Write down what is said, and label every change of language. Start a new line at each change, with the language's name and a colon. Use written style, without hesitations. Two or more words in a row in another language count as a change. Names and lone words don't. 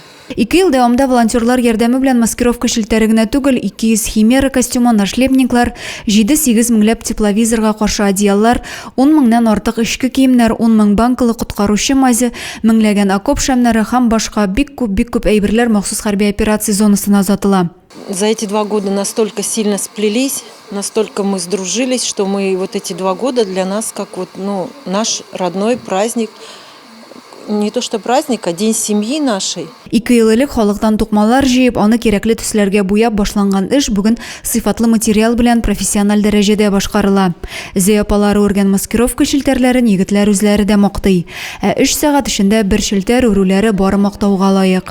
Tatar: 2 ел дәвамында волонтерлар ярдәме белән маскировка шелтәре генә түгел, 200 химера костюмы, нашлепниклар, 7-8 меңләп тепловизорга каршы одеяллар, 10 меңнән артык эчке киемнәр, 10 мең банкалы коткаручы мазе, меңләгән окоп шәмнәре һәм башка бик күп әйберләр махсус хәрби операция зонасына озатыла.
Russian: За эти 2 года настолько сильно сплелись, настолько мы сдружились, что мы вот эти 2 года для нас как вот, наш родной праздник. Не то что праздник, а день семьи нашей.
Tatar: 2 ел элек халыктан тукмалар җыеп, аны кирәкле төсләргә буяп башланган эш бүген сыйфатлы материал белән профессиональ дәрәҗәдә башкарыла. Зәй апалары үргән маскировка шелтәрләрен егетләр үзләре дә мактый. Ә 3 сәгать эчендә бер шелтәр үрүләре бары мактауга лаек.